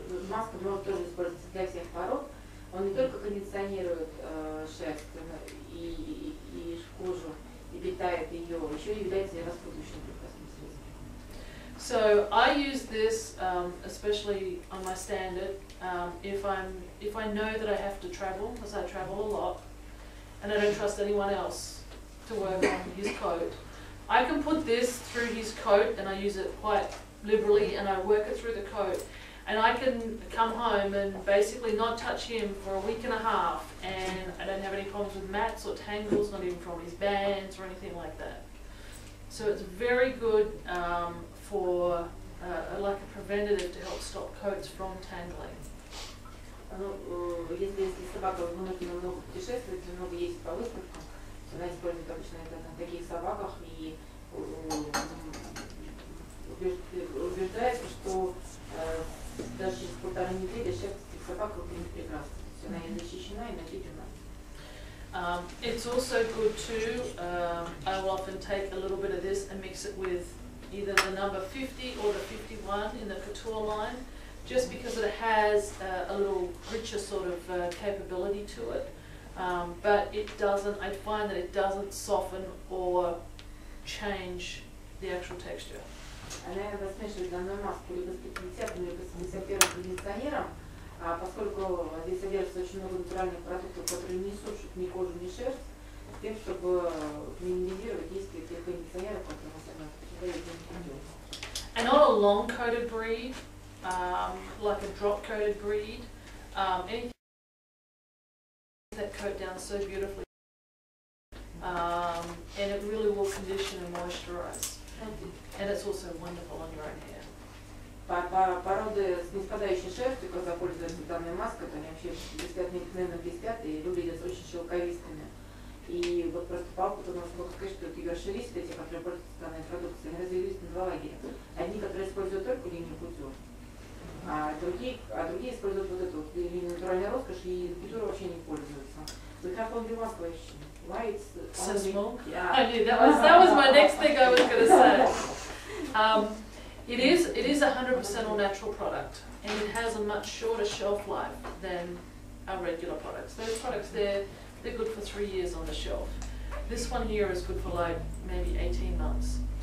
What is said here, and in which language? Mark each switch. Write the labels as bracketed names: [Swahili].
[Russian] Маска может тоже использоваться для всех пород. Он не только кондиционирует шерсть и кожу и питает ее, еще и является распутывающим прекрасным средством. [English] So I use this especially on my standard if I know that I have to travel, because I travel a lot, and I don't trust anyone else to work on his coat. I can put this through his coat, and I use it quite liberally, and I work it through the coat. And I can come home and basically not touch him for a week and a half, and I don't have any problems with mats or tangles, not even from his bands or anything like that. So it's very good for like a preventative to help stop coats from tangling. [Russian] Если собака вынуждена много путешествовать, много ездить по выставкам, она использует обычно это на таких собаках и убеждается, что даже через 1,5 недели шерсть собака будет прекрасна. То есть она и защищена, и напитана. [English] It's also good too, I will often take a little bit of this and mix it with either the number 50 or the 51 in the couture line, just because it has a little richer sort of capability to it. But it doesn't, I find that it doesn't soften or change the actual texture. [Russian] Она смешивает данную маску либо с 50-м, либо с 51-м кондиционером, поскольку здесь содержится очень много натуральных продуктов, которые не сушат ни кожу, ни шерсть, с тем, чтобы минимизировать действие тех кондиционеров, которые мы сами дают для [English] And on a long-coated breed, like a drop-coated breed, anything that coat down so beautifully, and it really will condition and moisturize. And it's also wonderful on your own hair. [Russian] Породы с неспадающей шерстью, когда пользуются данной маской, то они вообще блестят, необыкновенно блестят и выглядят очень шелковистыми. И вот просто по опыту можно сказать, что эти шелковистые, те, которые пользуются данной продукцией, они разделились на два лагеря. Одни, которые используют только линию путев, а другие используют вот эту линию натуральная роскошь и путюры вообще не пользуются. [English] We have only one question. Why it's So only, small? yeah. I knew that was my next thing I was going to say. It is 100% all natural product, and it has a much shorter shelf life than our regular products. Those products they're good for 3 years on the shelf. This one here is good for like maybe 18 months.